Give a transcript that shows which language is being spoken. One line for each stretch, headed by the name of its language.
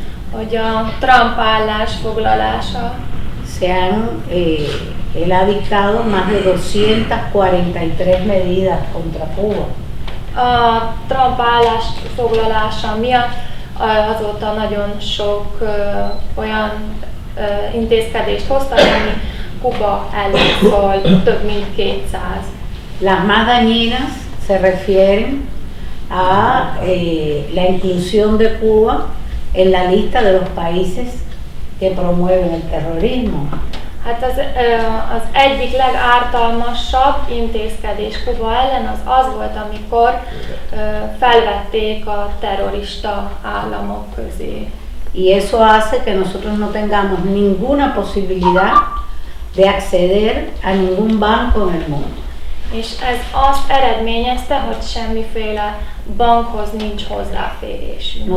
Hungarian: Hogy a Trump állásfoglalása
Spanish: se han, él ha dictado más de 243 medidas contra Cuba.
Hungarian: a Trump állásfoglalása miatt azóta nagyon sok olyan intézkedést hoztak, ami Kuba ellen szól, több mint 200.
Spanish: Las más dañinas se refieren a la inclusión de Cuba en la lista de los países que promueven el terrorismo.
Hungarian: Hát az egyik legártalmasabb intézkedés Kuba ellen az volt, amikor felvették a terrorista államok közé.
Spanish: Y eso hace que nosotros no tengamos ninguna posibilidad de acceder a ningún banco en el mundo.
Hungarian: És ez azt eredményezte, hogy semmiféle bankhoz nincs hozzáférésünk.